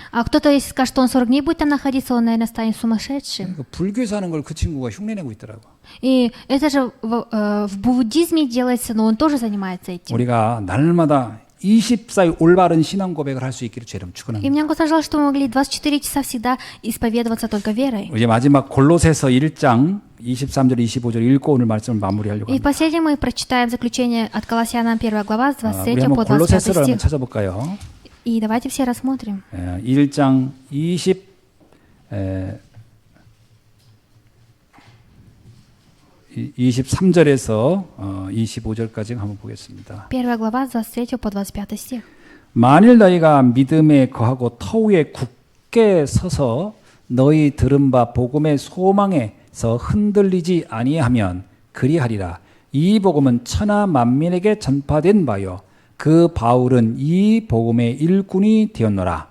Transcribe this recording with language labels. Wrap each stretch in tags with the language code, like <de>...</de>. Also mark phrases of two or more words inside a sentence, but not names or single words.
<ru>А кто-то, если скажет, что он 40 дней будет там находиться, он, наверное, станет сумасшедшим.</ru> <ko>그 불교에서 하는 걸 그 친구가 흉내내고 있더라고.</ko> <ru>И это же в буддизме делается, но он тоже занимается этим.</ru> <ko>우리가 날마다 24일 올바른 신앙 고백을 할 수 있기를 주 이름</ko> <ru>И</ru> <ko>축원합니다.</ko> <ru>мне Господь желал, что мы могли 24 часа всегда исповедоваться только верой.</ru> <ko>이제 마지막 골로새서 1장 23절 25절 읽고 오늘 말씀을 마무리하려고</ko> <ru>И</ru> <ko>합니다.</ko> <ru>последнем мы прочитаем заключение от Колоссянам 1 глава с</ru> <ko>우리 23 한번</ko> <ru>по 25</ru> <ko>골로새서를 한번</ko> <ru>стих.</ru> <ko>찾아볼까요?</ko> <ru>И давайте все рассмотрим.</ru> <ko>1장 23절에서 25절까지 한번 보겠습니다.</ko> <ru>1 глава с 23 по 25 стих.</ru> <ko>만일 너희가 믿음에 거하고 터 위에 굳게 서서 너희 들은 바 복음의 소망에서 흔들리지 아니하면 그리하리라. 이 복음은 천하 만민에게 전파된 바요 그 바울은 이 복음의 일꾼이 되었노라.</ko>